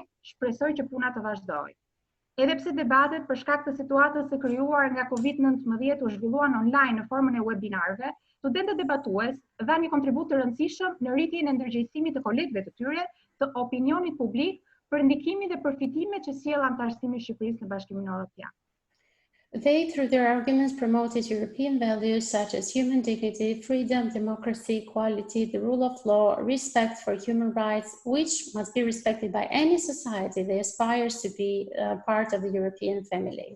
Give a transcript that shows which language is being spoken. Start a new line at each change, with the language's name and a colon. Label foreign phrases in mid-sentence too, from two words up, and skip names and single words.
Albanian: Prandaj, shpresoj që puna të vazhdojë. Edhe pse debatet për shkak të situatës së krijuar nga COVID-19 u zhvilluan online në formën e webinarëve, studentët debatues dhanë një kontribut të rëndësishëm në rritjen e ndërgjegjësimit të kolegëve të tyre të opinionit publik për ndikimin dhe përfitimet që sjell antarësimi i Shqipërisë në Bashkimin Evropian.
English: They, through their arguments, promoted European values such as human dignity, freedom, democracy, equality, the rule of law, respect for human rights, which must be respected by any society that aspires to be part of the European family.